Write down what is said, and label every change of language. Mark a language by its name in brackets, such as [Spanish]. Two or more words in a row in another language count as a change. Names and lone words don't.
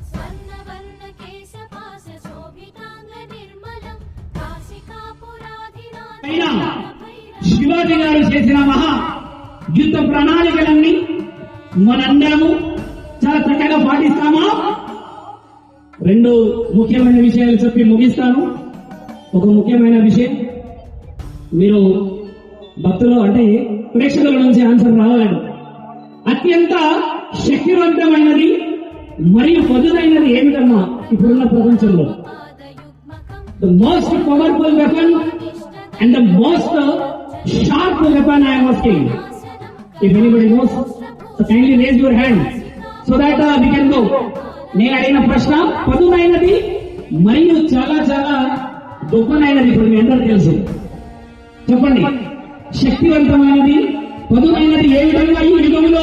[Sanskrit] स्वर्णवर्णकेशपाशशोभिताङ्गनिर्मलं काशिकापुराधिनाथ [Telugu] శివాజీ గారు చేసిన మహా యుద్ధ ప్రణాళికలన్నీ మనందరము చాలా చక్కగా పాటిస్తామా? రెండు ముఖ్యమైన విషయాలు చెప్పి ముగిస్తాను. ఒక ముఖ్యమైన విషయం, మీరు భక్తులు అంటే ప్రేక్షకుల నుంచి ఆన్సర్ రావాలండి. అత్యంత శక్తివంతమైనది మరియు పొదునైనది ఏమిటమ్మా ఇప్పుడున్న ప్రపంచంలో? [English] The most powerful weapon and the most sharp weapon I am asking. If anybody knows so kindly raise your hand so that we can go. [Telugu] నేను అడిగిన ప్రశ్న పొదునైనది మరియు చాలా చాలా గొప్పనైనది ఇప్పుడు మీ అందరూ తెలుసు. చెప్పండి, శక్తివంతమైనది, పదునైనది ఏ విధంగా ఈ యుగంలో?